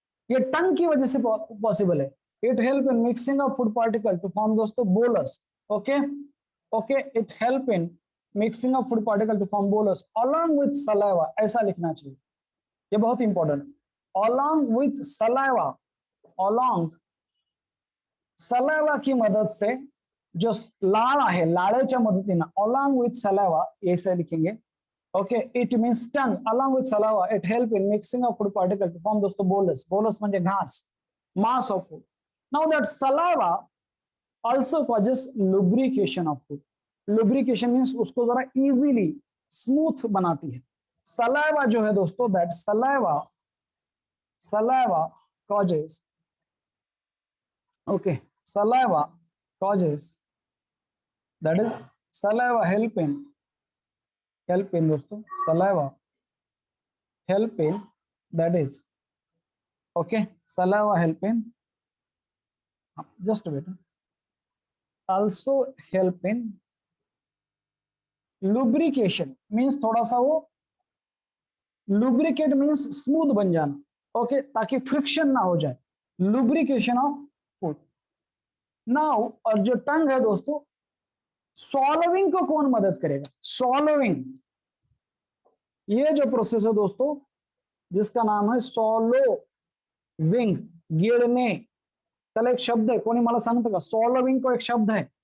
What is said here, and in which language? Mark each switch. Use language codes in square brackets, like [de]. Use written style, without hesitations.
[hi] ये टंग की वजह से पॉसिबल है. [en] It help in mixing of food particle to form दोस्तों bolus. Okay okay, it help in mixing of food particle to form bolus along with saliva. [hi] ऐसा लिखना चाहिए, ये बहुत इंपॉर्टेंट है. Along with saliva, along saliva की मदद से, [mr] जो लाळ आहे लाळेच्या मदतीने, [hi] अलोंग विथ सलाइवा ऐसे लिखेंगे. [en] Okay, it means tongue along with saliva. It help in mixing of food particles to form दोस्तों bolus. [mr] Bolus म्हणजे घास, [en] mass of food. Now that saliva also causes lubrication of food. [hi] Lubrication means उसको जरा easily smooth बनाती है. [en] Saliva जो है दोस्तों, that saliva causes, okay, saliva causes, that is saliva help in दोस्तों, saliva help in, that is okay, saliva help in, just wait, also help in lubrication means [hi] थोड़ा सा वो [en] lubricate means smooth बन जाना. [hi] Okay, ताकि friction ना हो जाए, लुब्रिकेशन ऑफ फूड। नाउ और जो टंग है दोस्तों, सॉलोविंग को कौन मदद करेगा? सॉलोविंग, ये जो प्रोसेस है दोस्तों, जिसका नाम है सॉलो विंग, गिरने, चलो एक शब्द है, [mr] कोणी मला सांगतं का [hi] सॉलोविंग को एक शब्द है?